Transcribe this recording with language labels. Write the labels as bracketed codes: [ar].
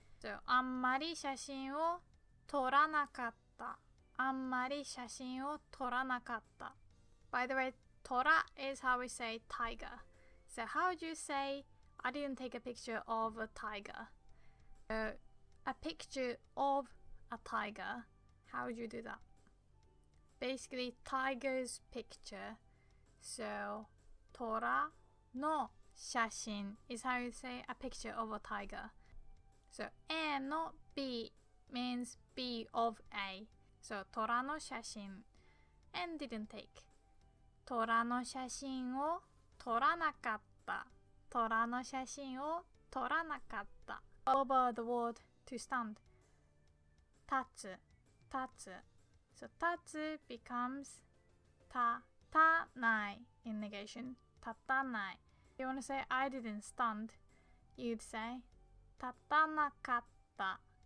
[ja] So あんまり写真を撮らなかった. あんまり写真を撮らなかった. [en] By the way, 撮ら is how we say tiger. So how would you say I didn't take a picture of a tiger? A picture of a tiger. How would you do that? Basically, tiger's picture. So, [ja] トラの写真 [en] is how you say a picture of a tiger. So, A not B means B of A. So, [ja] トラの写真. [en] and didn't take. [ja] 虎の写真を撮らなかった。虎の写真を撮らなかった。 [en] What about the word to stand? [ja] 立つ、立つ。 [en] So 立つ becomes 立たない in negation. [ja] 立たない。 [en] You want to say I didn't stand, you'd say 立たなかった。